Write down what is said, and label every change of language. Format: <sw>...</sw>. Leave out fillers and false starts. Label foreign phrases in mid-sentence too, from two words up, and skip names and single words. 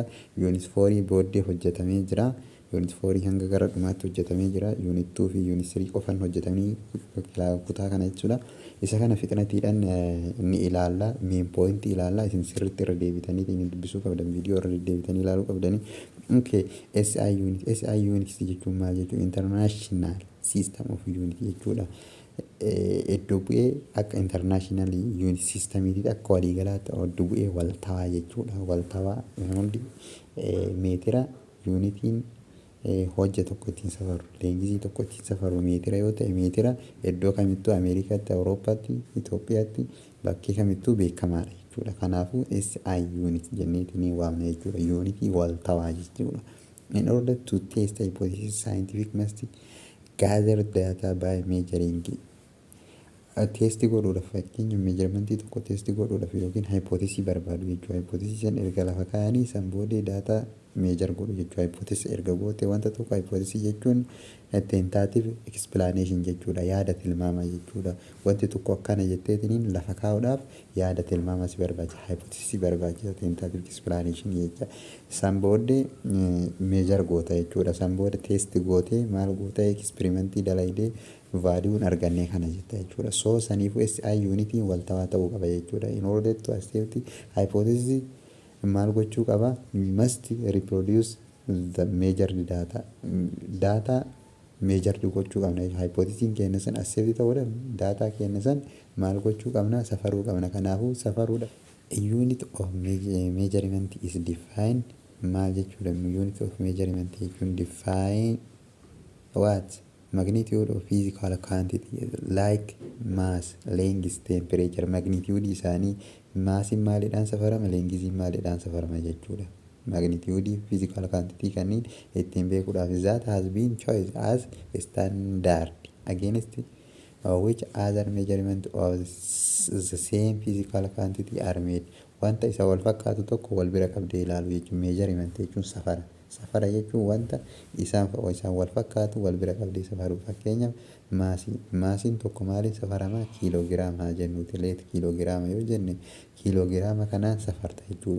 <om>Unit 4 booddee hojjetamee jira. Unit 4 hanga gara dhumaatti hojjetamee jira. Unit 2 fi unit 3 qofan hojjetamanii kutaa kana jechuudha. Isa kana fixnatiidhaan ni ilaalla.</om> <en>Main point</en> <om>ilaalla. Isin sirriitti irra deebitanii dubbisuu qabdan. Viidiyoo irra deebitanii ilaaluu qabdanii. Okay,</om> <en>SI unit. SI unit</en> <om>jechuun maal jechuudha?</om> <en>International system of unit jechuudha.</en> <om>Iddoo bu'ee akka</om> <en>international unit systemiitti</en> <om>akka waliigalaatti iddoo bu'ee waltawaa jechuudha. Waltawaa hundi meetira unitiin hojja tokko ittiin safaru, leenjisii tokko ittiin safaru meetira yoo ta'e meetira iddoo kamittuu Ameerikaatti, Awurooppaatti, Itoophiyaatti bakkee kamittuu beekamaadha jechuudha. Kanaafuu</om> <en>SI unit</en> <om>jenneetiin waamna jechuudha. Unitii waltawaa jechuudha.</om> <en>In order to test hypothesis, scientific must gather data by measuring.</en> <om>Testi godhuudhaaf fakkeenya meejarmentii tokko testi godhuudhaaf yookiin hypothesis barbaadu jechuudha. Hypothesis erga lafa kaa'anii san booddee</om> <en>data meejar</en> <om>godhu jechuudha. Hypothesis erga goote wanta tokko hypothesis jechuun</om> <en>tentative explanation</en> <om>jechuudha. Yaada tilmaamaa jechuudha. Wanti tokko akkana jetteetiin lafa kaa'uudhaaf yaada tilmaamaa si barbaachisa. Hypothesis barbaachisa</om> <en>tentative explanation</en> <om>jechuudha. San booddee meejar goota jechuudha. San booddee testi goote maal goota experimentii dalaydee vaaliuun argannee kana jetta jechuudha. So saniifuu</om> <en>SI unitiin</en> <om>waltawaa ta'uu qaba jechuudha.</om> <en>In order to accept hypothesis</en> <om>maal gochuu qaba?</om> <en>We must reproduce the measured data. Data measured</en> <om>gochuu qabna. Hypothesis keenya san accept ta'uudhaan data keenya san maal gochuu qabna? Safaruu qabna. Kanaafuu safaruudha.</om> <en>Unit of measurement is defined</en> <om>maal jechuudha?</om> <en>Unit of measurement jechuun define what? Magnitude of physical quantity like mass, length, temperature.</en> <om>Magnitude isaanii maasiin maaliidhaan safarama, lengthiin maaliidhaan safarama jechuudha.</om> <en>Magnitude physical quantity</en> <om>kanneen ittiin beekuudhaaf</om> <en>that has been chosen as standard against which other measurement of the same physical quantity are made.</en> <om>Wanta isa wal fakkaatu tokko wal bira qabdee ilaalu jechuun measurement jechuun safara. Safara jechuun wanta isaan wal fakkaatu wal bira qabdee safaruu. Fakkeenyaaf maasiin tokko maaliin safarama? Kiiloogiraama jennuuti. Leet kiiloogiraama yoo jenne kiiloogiraama kanaan safarta jechuudha.</om>